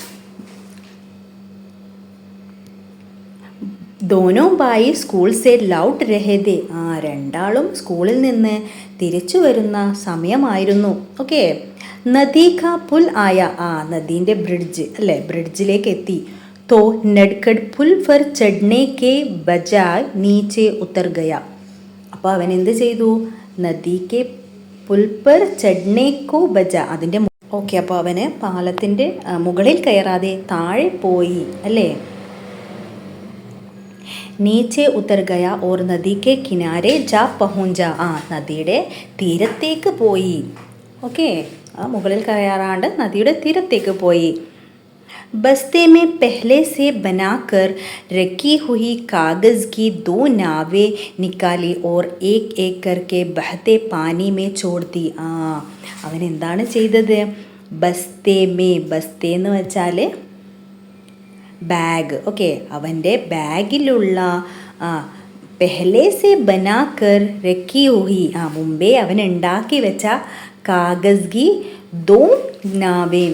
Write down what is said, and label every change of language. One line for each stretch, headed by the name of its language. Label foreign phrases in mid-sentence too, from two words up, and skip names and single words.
Hindi: दोनों भाई स्कूल से लौट रहे थे.
Malayalam: രണ്ടാളും സ്കൂളിൽ നിന്ന് തിരിച്ചു വരുന്ന സമയമായിരുന്നു.
Hindi: ओके, नदी का पुल आया.
Malayalam: നദീൻ്റെ ബ്രിഡ്ജ് അല്ലേ, ബ്രിഡ്ജിലേക്ക് എത്തി.
Hindi: तो नडखड पुल पर चढ़ने के बजाय नीचे उतर गया.
Malayalam: അപ്പോൾ അവൻ എന്ത് ചെയ്തു?
Hindi: नदी के पुल पर चढ़ने को बजा,
Malayalam: അതിൻ്റെ ഓക്കെ, അപ്പോൾ അവന് പാലത്തിൻ്റെ മുകളിൽ കയറാതെ താഴെ പോയി അല്ലേ.
Hindi: नीचे उतर गया और नदी के किनारे जा पहुँचा.
Malayalam: നദിയുടെ തീരത്തേക്ക് പോയി. ഓക്കെ, മുകളിൽ കയറാണ്ട് നദിയുടെ തീരത്തേക്ക് പോയി.
Hindi: बस्ते में पहले से बनाकर रखी हुई कागज़ की 2 नावें निकाली और एक एक करके बहते पानी में छोड़ दी.
Malayalam: അവൻ എന്താണ് ചെയ്തത്?
Hindi: बस्ते में,
Malayalam: ബസ്തേ എന്ന് വെച്ചാൽ ബാഗ്. ഓക്കെ, അവൻ്റെ ബാഗിലുള്ള
Hindi: पहले से बनाकर रखी हुई,
Malayalam: മുമ്പേ അവൻ ഉണ്ടാക്കി വെച്ച
Hindi: कागज़ की 2 नावें.